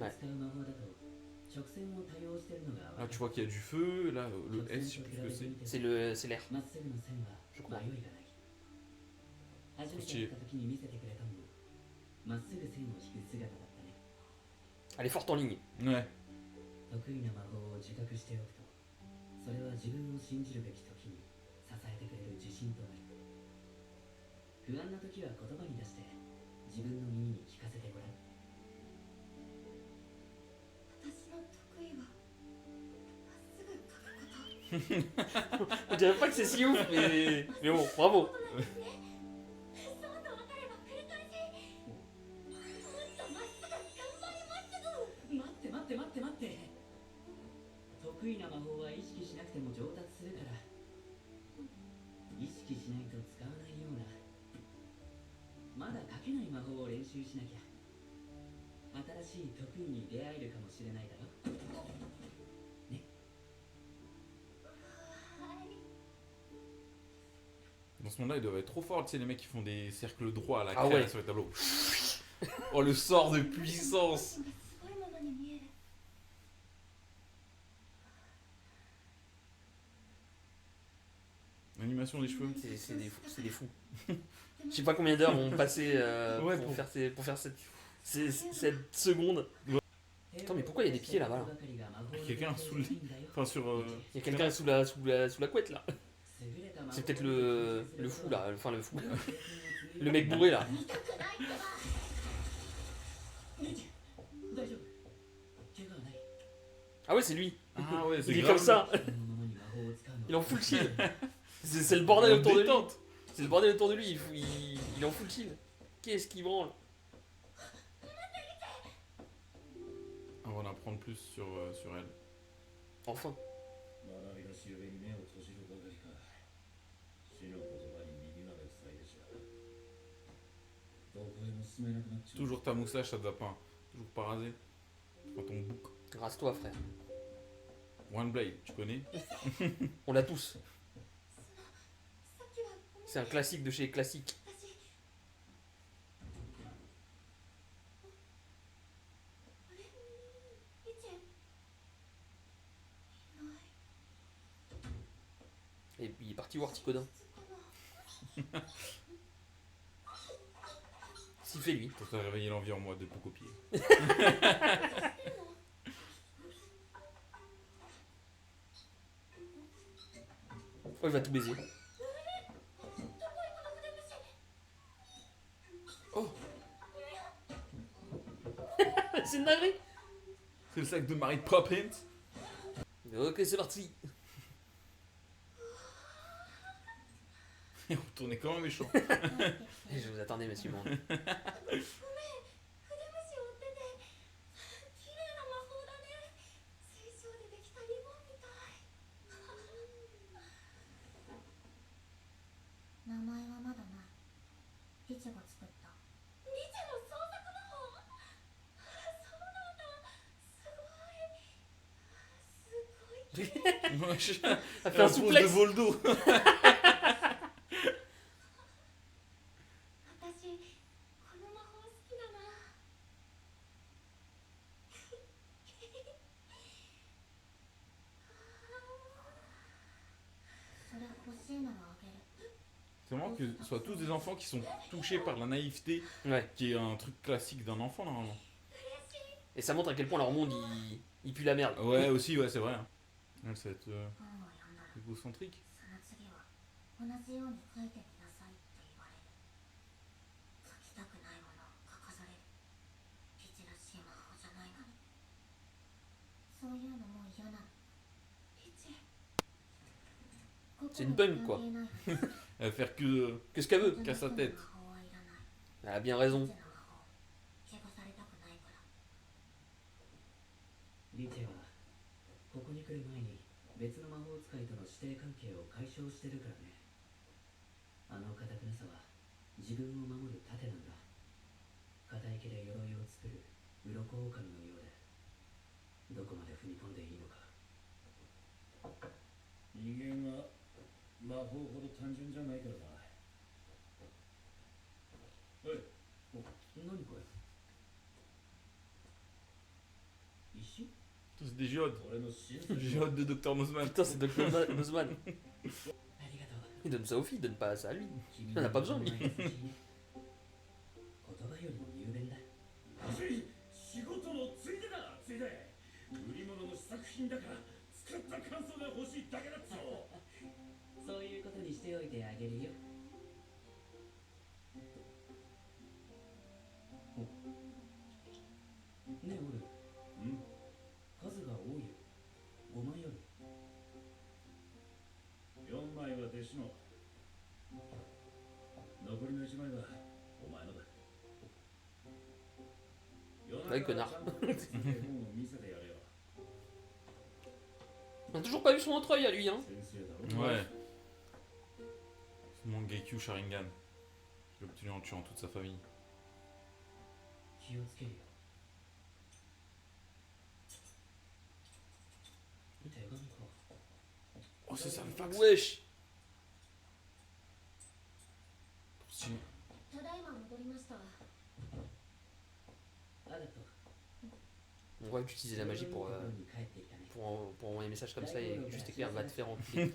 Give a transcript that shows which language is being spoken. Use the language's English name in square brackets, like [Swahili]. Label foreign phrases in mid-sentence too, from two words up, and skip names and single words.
[French] Là, tu vois qu'il y a du feu, là, le S, je sais plus ce que c'est. C'est l'air, je crois. Stylé. Elle est forte en ligne. Ouais. [Japanese] 得意な魔法を自覚しておくと、それは自分を信じるべき時に支えてくれる自信となる。不安な時は言葉に出して自分の耳に聞かせてごらん。私の得意はまっすぐ書くこと。 [French] Je dirais pas que c'est si ouf, mais bon, bravo. [Japanese] そうと分かれば繰り返し。もっとまっすぐ頑張ります。待って待って待って待って。得意な魔法は意識しなくても上達するから。意識しないと使わないような。まだ書けない魔法を練習しなきゃ。新しい得意に出会えるかもしれないだろ。 [French] Dans ce monde-là, ils doivent être trop forts, tu sais, les mecs qui font des cercles droits à la Ah craie ouais. sur les tableaux. Oh, le sort de puissance! [Japanese] すごいものに見える。 [French] L'animation des cheveux. C'est des fous. Je sais pas combien d'heures ont passé Ouais, pour pour- faire cette seconde. Attends, mais pourquoi il y a des pieds là-bas là Quelqu'un sous le lit. Enfin, sur. Il y a quelqu'un sous la couette là. C'est peut-être le fou là, enfin le fou. Le mec bourré là. [Japanese] 大丈夫怪我はない [French] Ah ouais, c'est lui. Ah ouais, c'est Il est grave. comme ça. [Japanese] このままに魔法を使うの [French] Il est en [English] full chill. [French] C'est le bordel autour de lui. Détente. C'est le bordel autour de lui. Il est en [English] full chill. [French] Qu'est-ce qu'il branle? On va en apprendre plus sur elle. Enfin. [Japanese] 学びのし上に目を閉じるばかりか。死の言葉に耳まで塞いでしまう。どこへも進めなくなっちゃう。 [French] Toujours ta moustache, ça te va pas. Toujours pas rasé. Prends ton bouc. Rase-toi, frère. One Blade, tu connais? On l'a tous. [Japanese] さっきはごめん [French] C'est un classique de chez classique. [Japanese] 私あれリチェいない [French] Et il est parti voir Ticodin. [Japanese] かな [French] S'il fait lui. Pour faire réveiller l'envie en moi de copier. Oh, il va tout baiser. Oh, C'est une dinguerie. c'est le sac de Mary Poppins. Ok, c'est parti. Et retournez quand même méchant. Et je vous attendais, monsieur Monde. [Japanese] 筆虫を追ってて綺麗な魔法だね水晶でできたリボンみたい名前はまだないリチェが作ったリチェの創作魔法そうなんだすごいすごい [French] Wesh. Elle fait un pose de souplex. Voldo. [Japanese] 私この魔法好きだなそれ欲しいならあげる [French] C'est marrant que ce soit tous des enfants qui sont touchés par la naïveté, Ouais. qui est un truc classique d'un enfant normalement. Et ça montre à quel point leur monde il pue la merde. Ouais, aussi, ouais, c'est vrai. hein. Ouais, ça va être [Japanese] 本を読んだら [French] égocentrique. [Japanese] その次は同じように書いてみなさいって言われる書きたくないものを書かされるリチらしい魔法じゃないのにそういうのもう嫌なのリチ [French] C'est une punk, quoi. [Japanese] 関係ない [French] Elle va faire que. Qu'est-ce qu'elle veut? Casse sa tête. [Japanese] 魔法はいらない [French] Elle a bien raison. [Japanese] リチの魔法怪我されたくないからリチェはここに来る前に別の魔法使いとの師弟関係を解消してるからね。あの堅くなさは自分を守る盾なんだ。片池で鎧を作る鱗狼のようで、どこまで踏み込んでいいのか。人間は魔法ほど単純じゃないからな。おい、何これ？石？ [French] C'est des géodes. [Japanese] 俺の親戚 [French] Géodes de Dr. Nozman. Putain, c'est Dr. Nozman. [Japanese] ありがとう。 [French] Il donne ça aux filles, il donne pas ça à lui. [Japanese] 君 [French] Il en a pas besoin, lui. [Japanese] 言葉よりも雄弁だ。仕事のついでだ、ついで。売り物の試作品だから使った感想が欲しいだけだっつろ。そういうことにしておいてあげるよ。おねえ俺、うん、数が多いよ。5枚ある。 4枚は弟子の。残りの1枚はお前のだ。 [French] Ouais, connard. [Japanese] ちゃんと手つけて本を見せてやれよ。 [French] On a toujours pas vu son autre œil à lui, hein. [Japanese] 先生だろ。 [French] Ouais. C'est mon Geikyu Sharingan. Je l'ai obtenu en tuant toute sa famille. [Japanese] 気をつけるよ。手紙か。 [French] Oh, c'est ça le fax. Wesh. Stylé. [Japanese] ただいま戻りましたありがとう。 [French] On voit utiliser la magie [Japanese] ところに帰ってきたね。 [French] pour envoyer un message comme ça et juste écrire va te faire enculer.